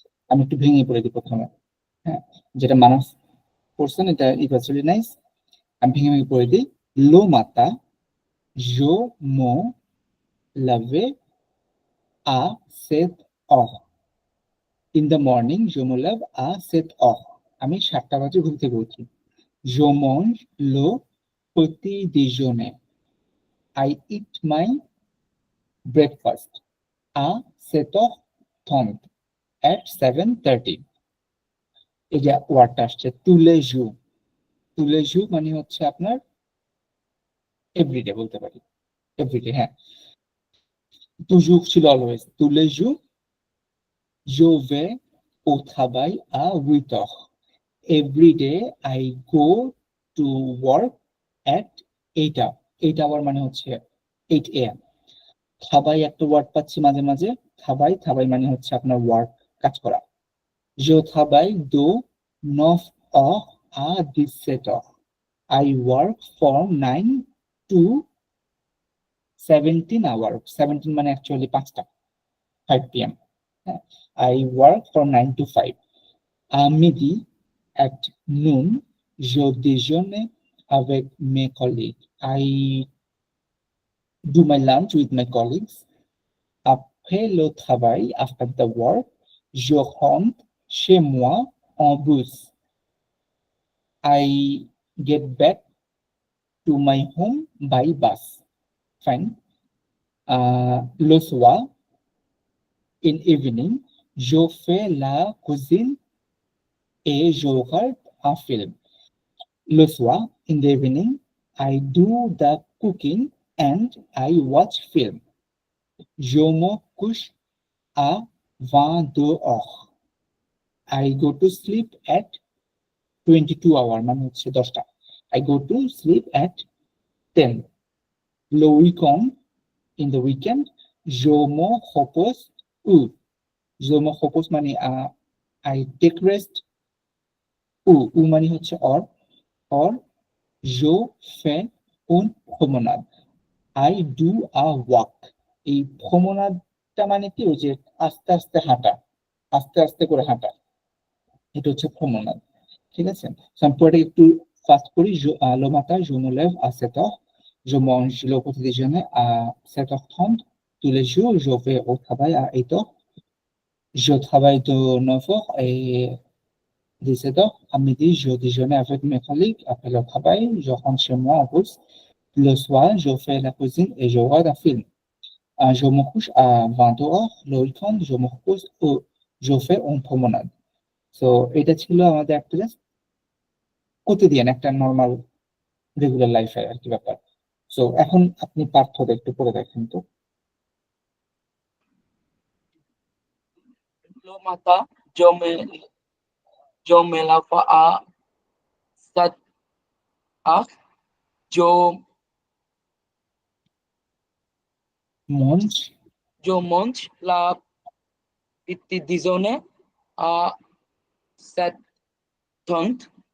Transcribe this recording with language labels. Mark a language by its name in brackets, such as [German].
[Bangla] আমি একটু ভেঙে পড়ে দিই প্রথমে, হ্যাঁ যেটা মানস করছেন এটা [English] Is really nice. [Bangla] আমি ভেঙে পড়ে দিই। [French] লো মাতা জো মো লাভে আ সেট অফ ইন দ্য মর্নিং জো মো লাভ আ সেট অফ। [Bangla] আমি 7টা বাজে ঘুম থেকে উঠি। [French] জো mange le petit déjeuner. [English] I eat my breakfast [French] à 7h30 [English] at 7:30. [Bangla] এই যে ওয়ার্ডটা আসছে তুলে জু। তুলে জু মানে হচ্ছে আপনার এভরিডে বলতে পারি, এভরিডে, হ্যাঁ। [French] toujours [Bangla] ছিল always, [French] tous les jours je vais au travail à 8 heures. [English] Every day I go to work at 8 hour. [Bangla] 8 hour মানে হচ্ছে 8 am. থাবাই একটা ওয়ার্ড পাচ্ছি মাঝে মাঝে, থাবাই, থাবাই মানে হচ্ছে আপনার ওয়ার্ক, কাজ করা। [French] Je travaille de 9 heures à 17 heures. [English] I work from 9 to 17 hours. [Bangla] 17 মানে actually 5টা, 5 p.m. [English] I work from 9 to 5. [French] À midi, [English] at noon, [French] je déjeune avec mes collègues. [English] I do my lunch with my colleagues. [French] Après le travail, [English] after the work, [French] je rentre chez moi en bus. [English] I get back to my home by bus. Fine. [French] Le soir, [English] in evening, [French] je fais la cuisine et je regarde un film. Le soir, [English] in the evening, I do the cooking and I watch film. [French] Je me couche à 22 heures. [English] I go to sleep at 22 hours, [Bangla] মানে হচ্ছে 10টা। [English] I go to sleep at 10. [French] Le weekend, [English] in the weekend, [French] je me repose ou. Je me repose মানে [English] I take rest, [French] ou মানে হচ্ছে or je fais une promenade. [English] I do a walk. [Bangla] এই প্রমনাদটা মানে কি, ওই যে আস্তে আস্তে হাঁটা, আস্তে আস্তে করে হাঁটা, এটা হচ্ছে প্রমনাদ। ঠিক আছে, সম্পর্কে একটু ফাস্ট করি। [French] Le matin, je me lève à 7 heures. Je mange le petit déjeuner à 7h30. Tous les jours, je vais au travail à 8 heures. Je travaille de 9 heures et 17 heures. À midi, je déjeune avec mes collègues. Après le travail, je rentre chez moi en bus. Le soir, je fais la cuisine et je regarde un film. Je me couche à 22 heures. Le week-end, je me repose ou je fais une promenade. [Bangla] So, এটা ছিল আমাদের একটা just প্রতিদিন একটা normal regular লাইফের আর কি ব্যাপার। So এখন আপনি পার্থটা একটু পড়ে দেখেন তো। [French] Le matin, je me lève à 7 heures. Je, মঞ্চ je mange la petit déjeuner à 7h30.